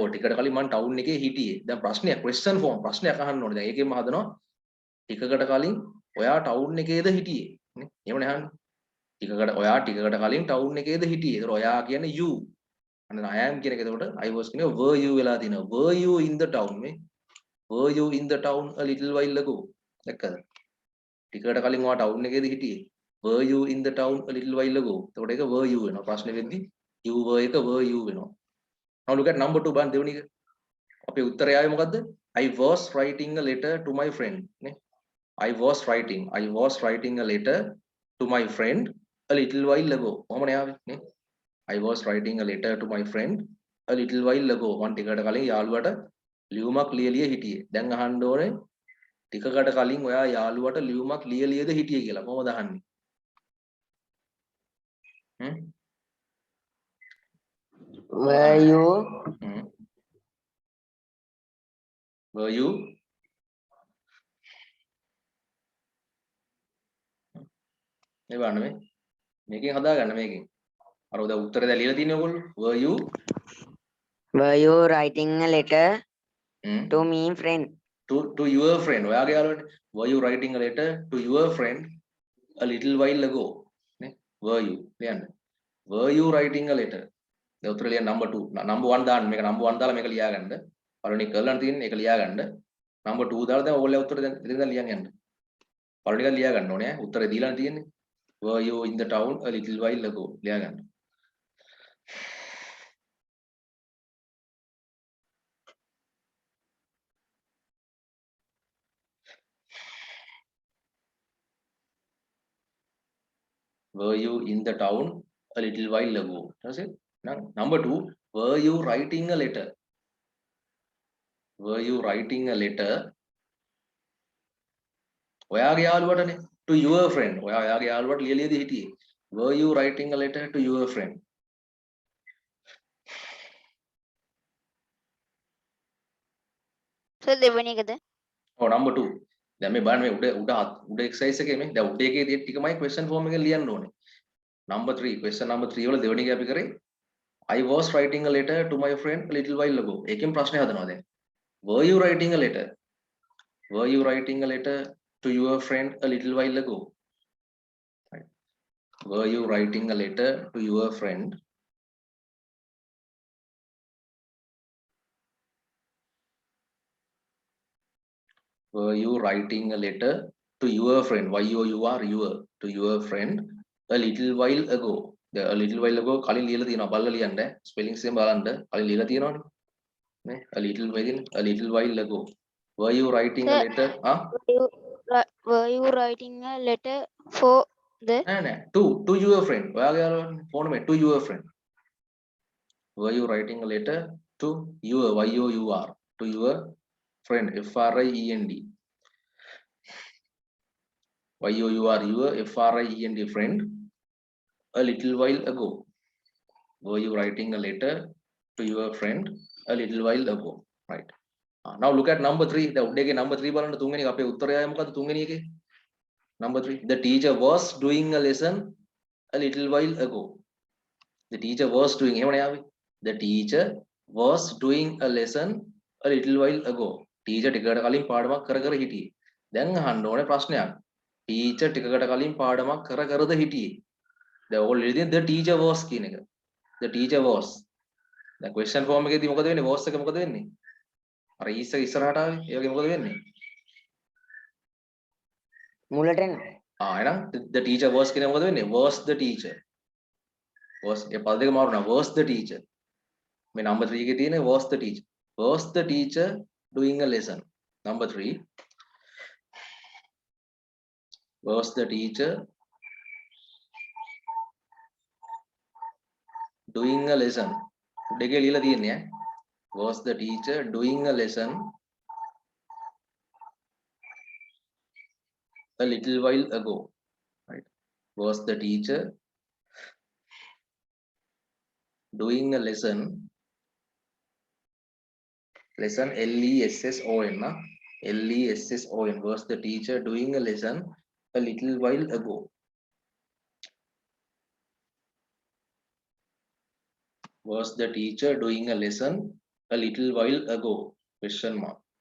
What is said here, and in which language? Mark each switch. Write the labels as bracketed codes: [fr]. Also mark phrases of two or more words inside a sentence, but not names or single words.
[si] ටිකට කලින් මම town එකේ හිටියේ. දැන් ප්‍රශ්නයක් [en] question form [si] ප්‍රශ්නයක් අහන්න ඕනේ. දැන් ඒකෙන්ම හදනවා ටිකකට කලින් ඔයා town එකේද හිටියේ නේ? එහෙමනේ අහන්නේ. ඔයා ටිකකට කලින් town එකේද හිටියේ. ඒතර ඔයා කියන්නේ you. අන්න [en] I am [si] කියන එක එතකොට [en] I was [si] කියන්නේ [en] were you [si] වෙලා තිනවා. [en] Were you in the town මේ? Were you in the town a little while ago? [si] දැක්කද? ටිකකට කලින් ඔයා town එකේද හිටියේ? [en] Were you in the town a little while ago? [si] එතකොට ඒක [en] were you [si] වෙනවා. ප්‍රශ්නේ වෙද්දි [en] you were [si] එක [en] were you [si] වෙනවා. [en] Now look at number 2 [si] බලන්න දෙවෙනි එක. අපේ උත්තරය ආවේ මොකද්ද? [en] I was writing a letter to my friend නේ. I was writing a letter to my friend a little while ago. [si] කොහොමද ආවේ නේ? [en] I was writing a letter to my friend a little while ago. [si] මම ටිකකට කලින් යාළුවට ලියුමක් ලියලිය හිටියේ. දැන් අහන්න ඕනේ ටිකකට කලින් ඔයා යාළුවට ලියුමක් ලියලියද හිටියේ කියලා. කොහොමද අහන්නේ? [en] Were you? Were you? [si] මේ බලන්න මේ මේකෙන් හදාගන්න මේකෙන් අර උදා උත්තරේ දැන් ලියලා තියෙන්නේ ඔයගොල්ලෝ [en] Were you writing a letter hmm, to me, friend? to your friend [si] ඔයාගේ යාළුවනේ [en] were you writing a letter to your friend a little while ago නේ were you ලියන්න were you writing a letter [si] දැන් උත්තර ලියන්න [en] number 2 number 1 [si] දාන්න මේක [en] number 1 [si] දාලා මේක ලියාගන්න පළවෙනි කරලා තියෙන්නේ ඒක ලියාගන්න [en] number 2 [si] දාලා දැන් ඕගොල්ලෝ උත්තර දැන් ඉතින් දැන් ලියන්න යන්න පළවෙනි එක ලියාගන්න ඕනේ උත්තරේ දීලා තියෙන්නේ [en] were you in the town a little while ago ලියාගන්න were you in the town a little while ago that's it now number 2 were you writing a letter were you writing a letter [si] ඔයාගේ යාළුවටනේ [en] to your friend [si] ඔයාගේ යාළුවට ලියලියද හිටියේ [en] were you writing a letter to your friend [si] සර් දෙවෙනි එකද? [en] ඔව් number 2 [si] දැන් මේ බලන්න මේ උඩ [en] exercise [si] එකේ මේ දැන් උඩ එකේ තියෙන ටිකමයි [en] question form [si] එකෙන් ලියන්න ඕනේ [en] number 3 question number 3 [si] වල දෙවෙනි එක අපි කරේ [en] I was writing a letter to my friend a little while ago [si] ඒකෙන් ප්‍රශ්නේ හදනවා දැන් [en] were you writing a letter were you writing a letter to your friend a little while ago right. were you writing a letter to your friend were you writing a letter to your friend y-o-u-r your to your friend a little while ago a little while ago [si] කලින් ලියලා තියෙනවා බලලා ලියන්න ස්පෙලිංස් එකෙන් බලන්න කලින් ලියලා තියෙනවනේ නේ [en] a little while ago were you writing a Sir, letter were you writing a letter for the නෑ to your friend [si] ඔයාගේ යාළුවනේ ෆෝන් මේ [en] to your friend were you writing a letter to your y-o-u-r to your friend f-r-i-e-n-d y-o-u-r your f-r-i-e-n-d friend a little while ago were you writing a letter to your friend a little while ago right now look at number 3 the [si] උඩ එකේ [en] number 3 [si] බලන්න තුන්වෙනි එක අපේ උත්තරය මොකද්ද තුන්වෙනි එකේ [en] number 3 the teacher was doing a lesson a little while ago the teacher was doing [si] එහෙමනේ ආවේ [en] the teacher was doing a lesson a little while ago [si] teacher ටිකකට කලින් පාඩමක් කර කර හිටියේ දැන් අහන්න ඕනේ ප්‍රශ්නයක් teacher ටිකකට කලින් පාඩමක් කර කරද හිටියේ දැන් ඔයගොල්ලෝ ඉතින් [en] the teacher was [si] කියන එක [en] the teacher was [si] දැන් [en] question form [si] එකේදී මොකද වෙන්නේ was එක මොකද වෙන්නේ අර is එක ඉස්සරහට ආවේ ඒ වගේ මොකද වෙන්නේ මුලට එන්න. [en] එහෙනම් the teacher was [si] කියන මොකද වෙන්නේ [en] was the teacher was [si] ඒ පද දෙක මාරුණා [en] was the teacher මේ number 3 [si] එකේ තියෙන [en] was the teacher doing a lesson number 3 was the teacher doing a lesson [si] දෙකේ ලියලා තියෙන්නේ [en] was the teacher doing a lesson a little while ago right was the teacher doing a lesson L-E-S-S-O-N L-E-S-S-O-N was the teacher doing a lesson a little while ago was the teacher doing a lesson a little while ago question mark